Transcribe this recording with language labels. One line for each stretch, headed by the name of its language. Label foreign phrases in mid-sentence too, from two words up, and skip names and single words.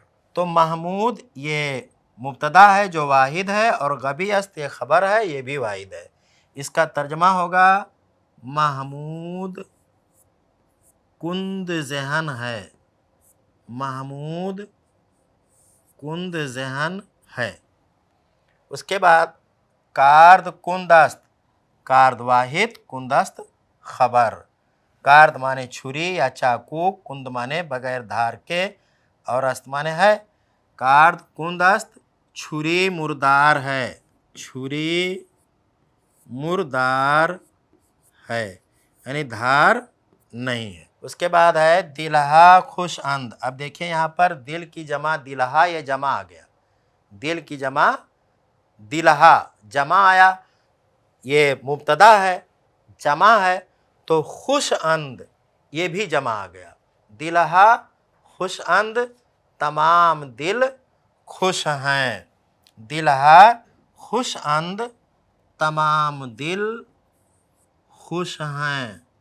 Urdu: تو محمود یہ مبتدا ہے جو واحد ہے، اور
Persian: غبی است
Urdu: یہ خبر ہے، یہ بھی واحد ہے۔ اس کا ترجمہ ہوگا محمود کند ذہن ہے، محمود کند ذہن ہے۔ اس کے بعد
Persian: کارد کند است،
Urdu: کارد واحد،
Persian: کند است
Urdu: خبر۔ کارد مانے چھری یا چاقو، کند مانے بغیر دھار کے، اور است مانے ہے۔
Persian: کارد کند است،
Urdu: چھری مردار ہے، چھری مردار ہے، یعنی دھار نہیں ہے۔ اس کے بعد ہے
Persian: دلہا خوش اند۔
Urdu: اب دیکھیں یہاں پر دل کی جمع دلہا، یہ جمع آ گیا، دل کی جمع دلہا جمع آیا، یہ مبتدا ہے جمع ہے، تو
Persian: خوش اند
Urdu: یہ بھی جمع آ گیا،
Persian: دلہا خوش اند،
Urdu: تمام دل خوش ہیں،
Persian: دلہا خوش اند،
Urdu: تمام دل خوش ہیں۔